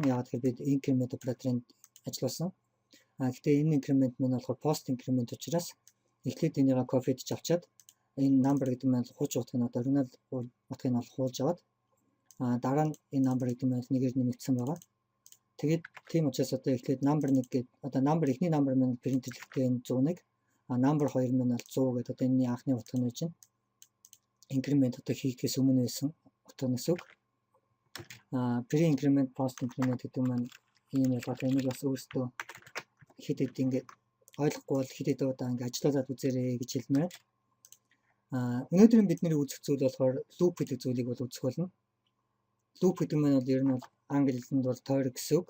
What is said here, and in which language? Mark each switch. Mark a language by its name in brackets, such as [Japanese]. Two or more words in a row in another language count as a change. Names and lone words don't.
[Mongolian] Яагаад гэхээр бид increment операторын ажилласан. Гэхдээ энэ increment маань болохоор [English] post increment [Mongolian] учраас эхлээд энийгээ copy хийж авчаад энэ number гэдэг маань хуучин утгыг нь одоо original утгыг нь хуулж аваад дараа нь энэ number гэдэг маань нэгээр нэмэгдсэн байгаа. Тэгээд тийм учраас одоо эхлээд number 1 гэдэг одоо number эхний number маань print хэлэхдээ энэ 101 number 2 маань бол 100 гэдэг одоо энэний анхны утга нь байж байна. Increment одоо хийхээс өмнө байсан утга нь гэсэн үг. [English] Pre-increment, post increment [Mongolian] гэдэг маань ийм ялгаатай. Энийг бас өөрсдөө хэд ингээд ойлгохгүй бол хэд удаа ингээд ажиллуулад үзээрэй гэж хэлмээр. Өнөөдөр бидний үзэх зүйл болохоор loop гэдэг зүйлийг бол үзэх болно. Loop гэдэг маань бол ер нь бол англи хэлэнд бол тойрог гэсэн үг.